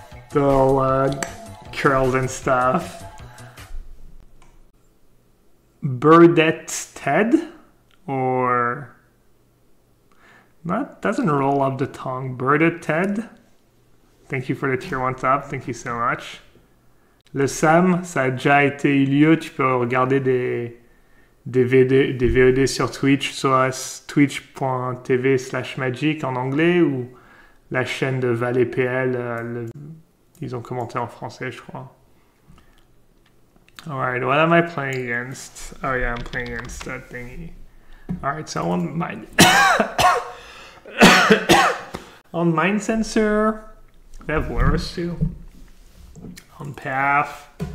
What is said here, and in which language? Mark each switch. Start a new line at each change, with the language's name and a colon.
English: the little curls and stuff. Burdette Ted? Or... That doesn't roll up the tongue. Burdette Ted? Thank you for the tier 1 tab, thank you so much.
French: Le Sam, ça a déjà été eu lieu, tu peux regarder des VOD sur Twitch, soit twitch.tv/magic en anglais, ou la chaîne de Valet PL, ils ont commenté en français, je crois.
English: Alright, what am I playing against? Oh yeah, I'm playing against that thingy. Alright, so on Mind Sensor, they have Lurus too. on path.